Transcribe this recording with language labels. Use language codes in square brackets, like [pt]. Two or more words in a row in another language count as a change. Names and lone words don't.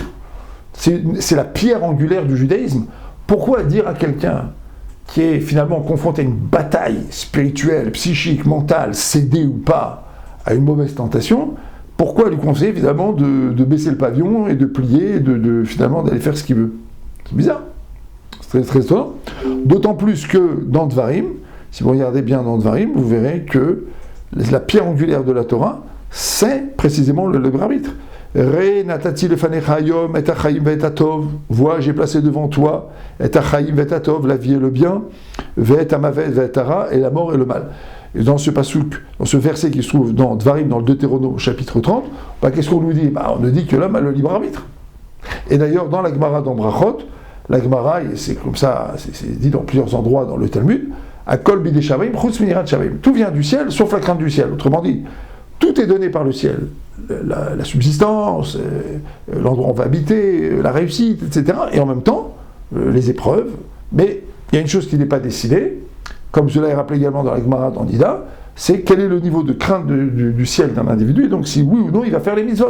[fr] C'est la pierre angulaire du judaïsme. Pourquoi dire à quelqu'un qui est finalement confronté à une bataille spirituelle, psychique, mentale, cédé ou pas à une mauvaise tentation, pourquoi lui conseiller finalement de baisser le pavillon et de plier, et finalement d'aller faire ce qu'il veut? C'est bizarre. C'est très très étonnant. D'autant plus que dans Dvarim, si vous regardez bien dans Dvarim, vous verrez que la pierre angulaire de la Torah, c'est précisément le libre arbitre. [he] ראה נתתי לפניך היום את החיים ואת הטוב. [fr] Vois, j'ai placé devant toi [he] את החיים ואת הטוב, [fr] la vie et le bien, [he] ואת המוות ואת הרע, [fr] et la mort et le mal. Et dans ce pasuk, dans ce verset qui se trouve dans Dvarim, dans le Deutéronome, chapitre 30, qu'est-ce qu'on nous dit? On nous dit que l'homme a le libre arbitre. Et d'ailleurs, dans la Gemara dans Brachot, la Gemara, c'est comme ça, c'est dit dans plusieurs endroits dans le Talmud, [he] הכל בידי שמים חוץ מיראת שמים. [fr] Tout vient du ciel, sauf la crainte du ciel. Autrement dit, tout est donné par le ciel. La subsistance, l'endroit où on va habiter, la réussite, etc. Et en même temps, les épreuves. Mais il y a une chose qui n'est pas décidée, comme cela est rappelé également dans la Gemara dans Nida, c'est quel est le niveau de crainte du ciel d'un individu, et donc si oui ou non il va faire les mitzvot.